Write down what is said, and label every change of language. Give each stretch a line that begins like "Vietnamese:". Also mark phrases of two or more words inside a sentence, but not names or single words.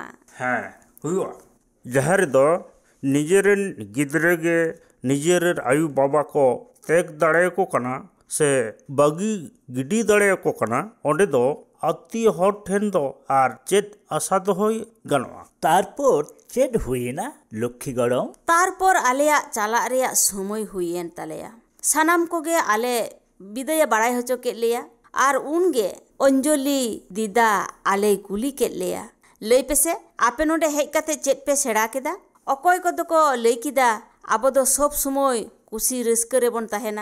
Santali: ᱦᱮᱸ, ᱦᱩᱭᱩᱜᱼᱟ। ᱡᱟᱦᱟᱸ ᱨᱮᱫᱚ ᱱᱤᱡᱮᱨᱮᱱ ᱜᱤᱫᱽᱨᱟᱹ ᱜᱮ ᱱᱤᱡᱮᱨᱮᱱ ᱟᱭᱩ ᱵᱟᱵᱟ ᱠᱚ ᱛᱮᱜ ᱫᱟᱲᱮᱭᱟᱠᱚ ᱠᱟᱱᱟ ᱥᱮ ᱵᱟᱹᱜᱤ ᱜᱤᱰᱤ ᱫᱟᱲᱮᱭᱟᱠᱚ ᱠᱟᱱᱟ, ᱚᱸᱰᱮ ᱫᱚ ᱟᱛᱛᱤᱭᱚ ᱦᱚᱲ ᱴᱷᱮᱱ ᱫᱚ ᱟᱨ ᱪᱮᱫ ᱟᱥᱟ ᱫᱚᱦᱚᱭ ᱜᱟᱱᱚᱜᱼᱟ? তারপর চেদ হুইনা লক্ষ্মী গড়ম। ᱛᱟᱨᱯᱚᱨ ᱟᱞᱮᱭᱟᱜ ᱪᱟᱞᱟᱜ ᱨᱮᱭᱟᱜ ᱥᱚᱢᱚᱭ ᱦᱩᱭᱮᱱ ᱛᱟᱞᱮᱭᱟ। ᱥᱟᱱᱟᱢ ᱠᱚᱜᱮ ᱟᱞᱮ ᱵᱤᱫᱟᱹᱭᱮ ᱵᱟᱲᱟᱭ ᱦᱚᱪᱚ ᱠᱮᱫ ᱞᱮᱭᱟ। ᱟᱨ ᱩᱱᱜᱮ ᱚᱧᱡᱚᱞᱤ ᱫᱤᱫᱟ ᱟᱞᱮᱭ ᱠᱩᱞᱤ ᱠᱮᱫ ᱞᱮᱭᱟ, ᱞᱟᱹᱭ ᱯᱮᱥᱮ, ᱟᱯᱮ ᱱᱚᱰᱮ ᱦᱮᱡ ᱠᱟᱛᱮ ᱪᱮᱫ ᱯᱮ ᱥᱮᱬᱟ ᱠᱮᱫᱟ? ᱚᱠᱚᱭ ᱠᱚᱫᱚ ᱠᱚ ᱞᱟᱹᱭ ᱠᱮᱫᱟ, ᱟᱵᱚ ᱫᱚ ᱥᱚᱵ ᱥᱚᱢᱚᱭ ᱠᱩᱥᱤ ᱨᱟᱹᱥᱠᱟᱹ ᱨᱮᱵᱚᱱ ᱛᱟᱦᱮᱱᱟ।